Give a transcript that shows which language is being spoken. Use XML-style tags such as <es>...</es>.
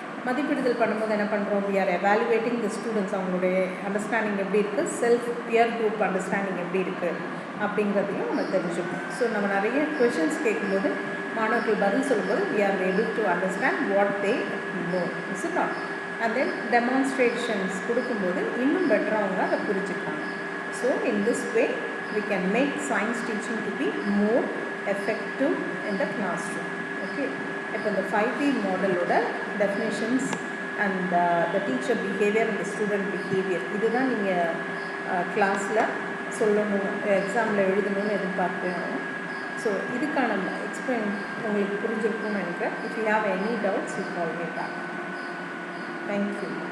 <ta>மதிப்பிடுதல் பண்ணும்போது என்ன பண்ணுறோம், we are evaluating the students, அவங்களுடைய அண்டர்ஸ்டாண்டிங் எப்படி இருக்குது, செல்ஃப் பியர் குரூப் அண்டர்ஸ்டாண்டிங் எப்படி இருக்குது அப்படிங்கிறதையும் நம்ம தெரிஞ்சுக்கணும். ஸோ நம்ம நிறைய கொஷின்ஸ் கேட்கும்போது மாணவர்கள் பதில் சொல்லும்போது we are able to understand what they know, is it not. And then demonstrations கொடுக்கும்போது இன்னும் பெட்டராக அவங்க அதை புரிஞ்சுப்பாங்க.</ta> <en>So in this way we can make science teaching to be more effective in the classroom. Okay, இப்போ இந்த 5D மாடலோட definitions and the teacher behavior and the student behavior.</en> <ta>இதுதான் நீங்கள் கிளாஸில் சொல்லணும், எக்ஸாமில் எழுதணும்னு எதிர்பார்க்கணும். ஸோ இதுக்கான எக்ஸ்பிளைன் உங்களுக்கு புரிஞ்சிருக்கும்னு நினைக்கிறேன். If you have any doubts you call me back. Thank you.</ta>